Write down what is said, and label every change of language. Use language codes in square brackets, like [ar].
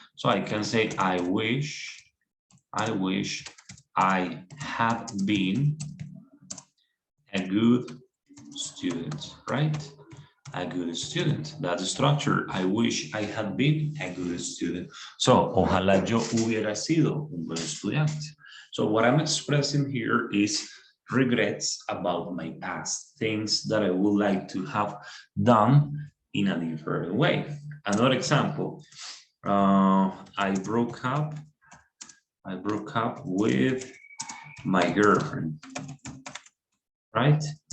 [en] So I can say, I wish I had been a good student, right? A good student. That's the structure. I wish I had been a good student. [es] So, ojalá yo hubiera sido un buen estudiante. [en] So what I'm expressing here is regrets about my past, things that I would like to have done in a different way. Another example, I broke up with my girlfriend, right?